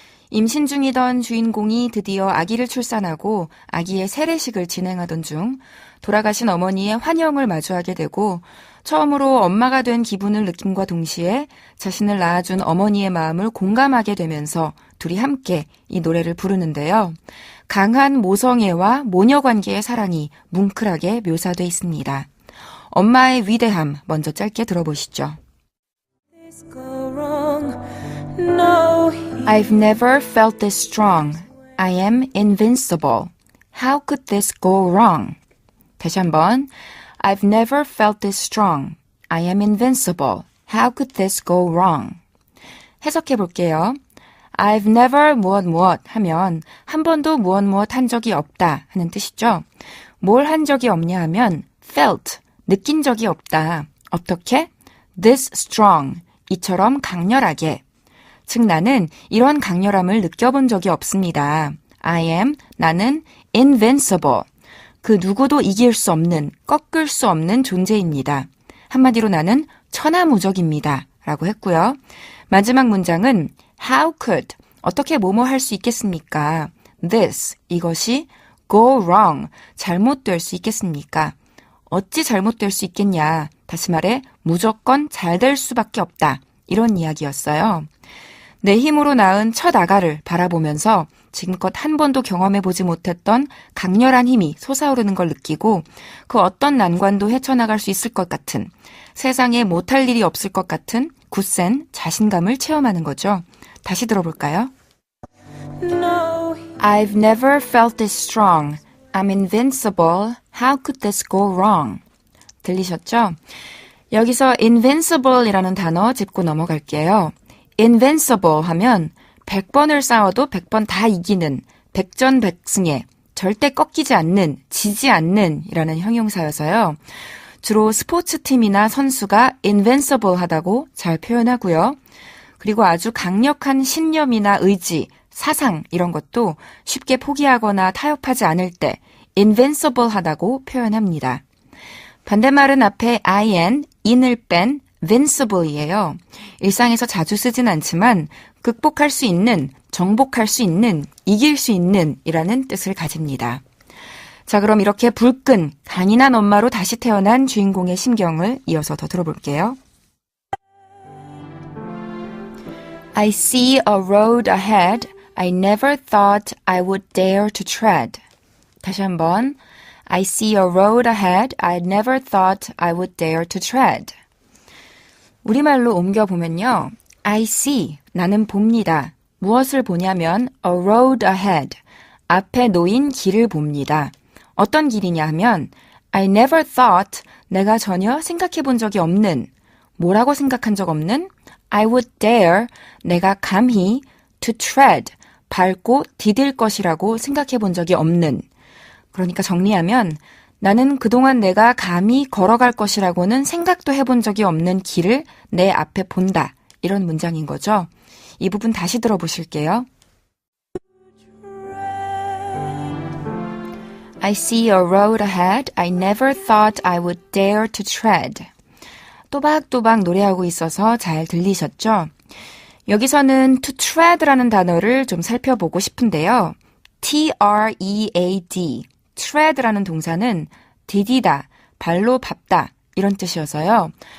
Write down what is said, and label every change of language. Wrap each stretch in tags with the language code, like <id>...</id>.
<ko>임신 중이던 주인공이 드디어 아기를 출산하고 아기의 세례식을 진행하던 중 돌아가신 어머니의 환영을 마주하게 되고 처음으로 엄마가 된 기분을 느낌과 동시에 자신을 낳아준 어머니의 마음을 공감하게 되면서 둘이 함께 이 노래를 부르는데요. 강한 모성애와 모녀 관계의 사랑이 뭉클하게 묘사돼 있습니다. 엄마의 위대함 먼저 짧게 들어보시죠.</ko> <en>I've never felt this strong. I am invincible. How could this go wrong?</en> <ko>다시 한번.</ko> <en>I've never felt this strong. I am invincible. How could this go wrong?</en> <ko>해석해 볼게요.</ko> <en>I've never</en> <ko>무엇 하면 한 번도 무엇 한 적이 없다 하는 뜻이죠. 뭘 한 적이 없냐 하면 felt, 느낀 적이 없다. 어떻게?</ko> <en>This strong,</en> <ko>이처럼 강렬하게. 즉 나는 이런 강렬함을 느껴본 적이 없습니다.</ko> <en>I am,</en> <ko>나는</ko> <en>invincible.</en> <ko>그 누구도 이길 수 없는, 꺾을 수 없는 존재입니다. 한마디로 나는 천하무적입니다. 라고 했고요. 마지막 문장은</ko> <en>How could,</en> <ko>어떻게 뭐뭐 할 수 있겠습니까?</ko> <en>This,</en> <ko>이것이</ko> <en>go wrong,</en> <ko>잘못될 수 있겠습니까? 어찌 잘못될 수 있겠냐? 다시 말해 무조건 잘 될 수밖에 없다. 이런 이야기였어요. 내 힘으로 낳은 첫 아가를 바라보면서 지금껏 한 번도 경험해보지 못했던 강렬한 힘이 솟아오르는 걸 느끼고 그 어떤 난관도 헤쳐나갈 수 있을 것 같은, 세상에 못할 일이 없을 것 같은 굳센 자신감을 체험하는 거죠. 다시 들어볼까요?</ko> <en>I've never felt this strong. I'm invincible. How could this go wrong?</en> <ko>들리셨죠? 여기서 invincible이라는 단어 짚고 넘어갈게요. invincible 하면 100번을 싸워도 100번 다 이기는, 백전백승의, 절대 꺾이지 않는, 지지 않는 이라는 형용사여서요. 주로 스포츠팀이나 선수가 invincible 하다고 잘 표현하고요. 그리고 아주 강력한 신념이나 의지, 사상 이런 것도 쉽게 포기하거나 타협하지 않을 때 invincible 하다고 표현합니다. 반대말은 앞에 in을 뺀 vincible이에요. 일상에서 자주 쓰진 않지만 극복할 수 있는, 정복할 수 있는, 이길 수 있는 이라는 뜻을 가집니다. 자, 그럼 이렇게 불끈 강인한 엄마로 다시 태어난 주인공의 심경을 이어서 더 들어볼게요.</ko> <en>I see a road ahead I never thought I would dare to tread.</en> <ko>다시 한번.</ko> <en>I see a road ahead I never thought I would dare to tread.</en> <ko>우리말로 옮겨보면요.</ko> <en>I see,</en> <ko>나는 봅니다. 무엇을 보냐면</ko> <en>a road ahead,</en> <ko>앞에 놓인 길을 봅니다. 어떤 길이냐 하면</ko> <en>I never thought,</en> <ko>내가 전혀 생각해 본 적이 없는, 뭐라고 생각한 적 없는</ko> <en>I would dare,</en> <ko>내가 감히</ko> <en>to tread,</en> <ko>밟고 디딜 것이라고 생각해 본 적이 없는. 그러니까 정리하면 나는 그동안 내가 감히 걸어갈 것이라고는 생각도 해본 적이 없는 길을 내 앞에 본다. 이런 문장인 거죠. 이 부분 다시 들어보실게요.</ko> <en>I see a road ahead I never thought I would dare to tread.</en> <ko>또박또박 노래하고 있어서 잘 들리셨죠? 여기서는 to tread라는 단어를 좀 살펴보고 싶은데요. T-R-E-A-D, tread라는 동사는 디디다, 발로 밟다 이런 뜻이어서요.</ko>